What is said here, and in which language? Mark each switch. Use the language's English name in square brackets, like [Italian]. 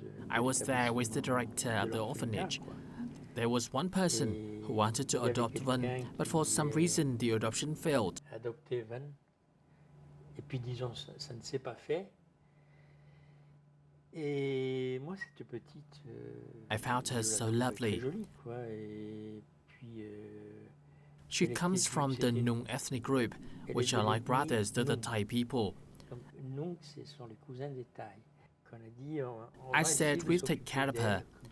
[English] I was there with the director of the orphanage. There was one person who wanted to adopt Vân, but for some reason the adoption failed. [French] Et puis disons, ça ne s'est pas fait. Et moi, cette petite... [English] I found her so lovely. [French] Jolie, quoi. Et puis, [English] she comes from the Nung ethnic group, which are like brothers to the Thai people. [French] Donc, Nung, ce sont les cousins des Thai. Qu'on a dit, [English] I said we'll take care of her.